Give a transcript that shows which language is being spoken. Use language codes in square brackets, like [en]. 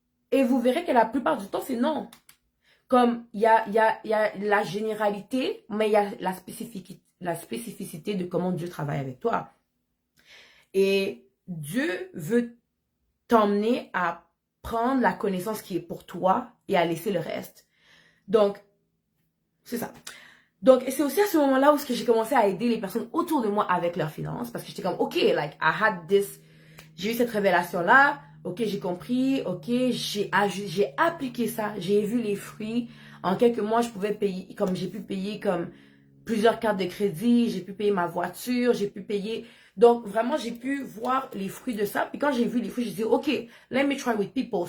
[fr] Et vous verrez que la plupart du temps, c'est non. Comme il y a la généralité, mais il y a la spécificité de comment Dieu travaille avec toi. Et Dieu veut t'emmener à prendre la connaissance qui est pour toi et à laisser le reste. Donc, c'est ça. Donc, c'est aussi à ce moment-là où j'ai commencé à aider les personnes autour de moi avec leurs finances. Parce que j'étais comme, OK, [en] like, I had this. [fr] J'ai eu cette révélation-là. OK, j'ai compris. OK, j'ai appliqué ça. J'ai vu les fruits. En quelques mois, je pouvais payer, comme j'ai pu payer comme plusieurs cartes de crédit. J'ai pu payer ma voiture. J'ai pu payer. Donc, vraiment, j'ai pu voir les fruits de ça. Puis quand j'ai vu les fruits, j'ai dit, OK, [en] let me try with people.